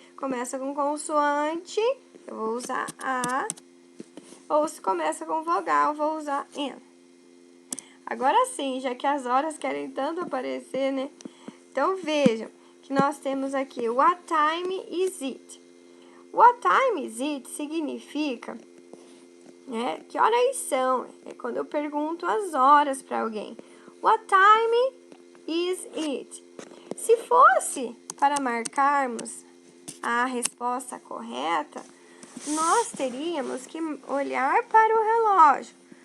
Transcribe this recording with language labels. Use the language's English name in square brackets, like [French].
[Portuguese] Começa com consoante, eu vou usar A. Ou se começa com vogal, eu vou usar N. Agora sim, já que as horas querem tanto aparecer, né? Então, vejam que nós temos aqui [English] what time is it? What time is it [Portuguese] significa, né? Que horas são? É quando eu pergunto as horas para alguém. [English] What time is it? [Portuguese] Se fosse para marcarmos a resposta correta, nós teríamos que olhar para o relógio.